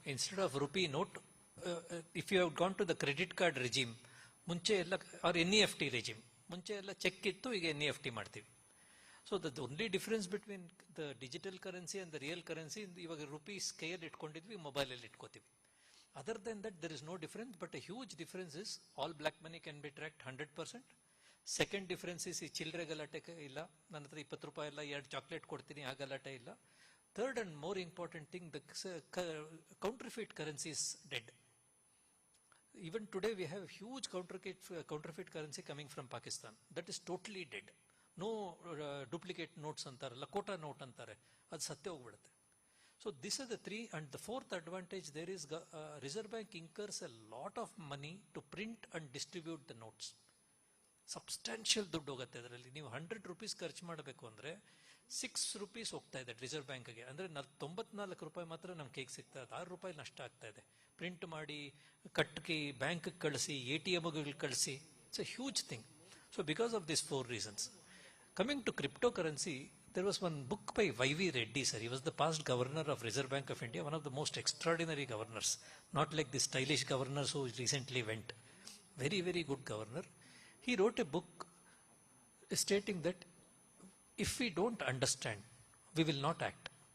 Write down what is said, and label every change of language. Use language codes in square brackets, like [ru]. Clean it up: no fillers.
[en] Instead of rupee note, if you have gone to the credit card regime, [kn] munche ella, or NEFT regime, munche ella check ittu, ಈಗ NEFT ಮಾಡ್ತೀವಿ. [en] So the only difference between the digital currency and the real currency, [kn] ಇವಾಗ rupee scale ಇಟ್ಕೊಂಡಿದ್ವಿ, mobile ಅಲ್ಲಿ ಇಟ್ಕೋತೀವಿ. [en] Other than that, there is no difference, but a huge difference is all black money can be tracked 100%. Second difference is [kn] ಈ ಚಿಲ್ಲರೆ ಗಲಾಟೆ ಇಲ್ಲ, ನನ್ನ ಹತ್ರ 20 ರೂಪಾಯಿ ಇಲ್ಲ, 2 ಚಾಕ್ಲೇಟ್ ಕೊಡ್ತೀನಿ, ಆ ಗಲಾಟೆ ಇಲ್ಲ. [en] Third and more important thing, the counterfeit currency is dead. Even today we have huge counterfeit currency coming from Pakistan. That is totally dead. No duplicate notes [kn] anತಾರೆ, ಲಕೋಟಾ note ಅಂತಾರೆ, ಅದು ಸತ್ಯ ಹೋಗ್ಬಿಡುತ್ತೆ. [en] So these are the three, and the fourth advantage there is Reserve Bank incurs a lot of money to print and distribute the notes. [kn] Substantial ದುಡ್ಡು ಹೋಗುತ್ತೆ ಅದರಲ್ಲಿ. ನೀವು 100 rupees ಖರ್ಚು ಮಾಡಬೇಕು ಅಂದರೆ 6 rupees ಹೋಗ್ತಾ ಇದೆ ರಿಸರ್ವ್ ಬ್ಯಾಂಕ್ಗೆ. ಅಂದರೆ 94 ರೂಪಾಯಿ ಮಾತ್ರ ನಮ್ಮ ಕೈಗೆ ಸಿಗ್ತಾ ಇದೆ, 6 ರೂಪಾಯಿ ನಷ್ಟ ಆಗ್ತಾ ಇದೆ. ಪ್ರಿಂಟ್ ಮಾಡಿ ಕಟ್ಟಿ ಬ್ಯಾಂಕ್ಗೆ ಕಳಿಸಿ, ATMಗಳಿಗೆ ಕಳಿಸಿ, [en] It's a huge thing. So because of this 4 reasons. Coming to cryptocurrency, there was one book by Y.V. Reddy, sir. He was the past governor of Reserve Bank of India, one of the most extraordinary governors. Not like the stylish governors who recently went. Very, very good governor. He wrote a book stating that if we don't understand, we will not act.